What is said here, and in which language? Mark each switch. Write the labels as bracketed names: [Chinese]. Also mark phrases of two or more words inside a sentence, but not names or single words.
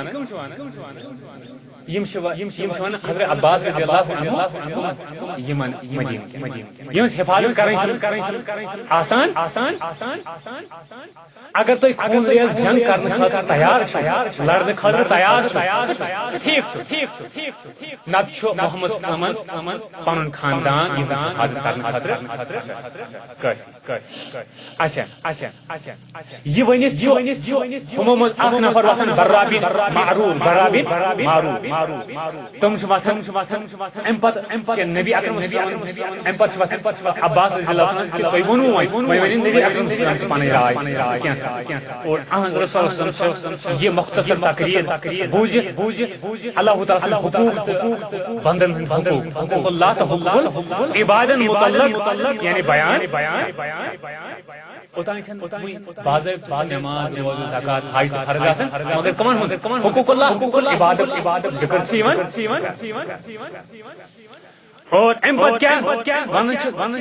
[Kashmiri] یِم چھِ ونان حضرت عباس [Arabic] رضی اللہ عنہ [Kashmiri] یِمن یِہٕنٛز حفاظت کرٕنۍ چھنہٕ آسان اگر تُہۍ خوٗن ریز جنگ کرنہٕ خٲطرٕ تیار چھِو لڑنہٕ خٲطرٕ تیار چھِو ٹھیٖک چھُ نتہٕ چھُ محمد [Arabic] صلی اللہ علیہ وسلم [Kashmiri] پنُن خاندان یِہٕنٛز حفاظت کرنہٕ خٲطرٕ اچھا یہِ ؤنِتھ ہُمو منٛز اکھ نفر وۄتھان برا بن معروف تِم چھِ وۄتھان امہِ پتہٕ نبی اکرم [Arabic] صلی اللہ علیہ وسلم [Kashmiri] امہِ پتہٕ چھِ وۄتھان عباس [Arabic] رضی اللہ عنہ [Kashmiri] کہِ تُہۍ ووٚنوُ وۄنۍ ؤنِو نبی اکرم [Arabic] صلی اللہ علیہ وسلم [Kashmiri] تہِ پنٕنۍ راے اور اہنٛز رسول [Arabic] صلی اللہ علیہ وسلم [Kashmiri] چھِ یہِ مختصر تقریر بوٗزِتھ اللہ تعالیٰ سٕنٛدۍ حقوٗق تہٕ بندن ہٕنٛدۍ حقوٗق اللہ تہٕ حقوق عبادن متعلق یعنی بیان اوتانۍ چھنہٕ باضٲبطہٕ نٮ۪ماز روزٕ زکات حج تہٕ فرض آسان مگر کمن ہُنٛد حقوق اللہ عبادت ذکر چھِ یِوان اور امہِ پتہٕ کیٛاہ ونان چھِ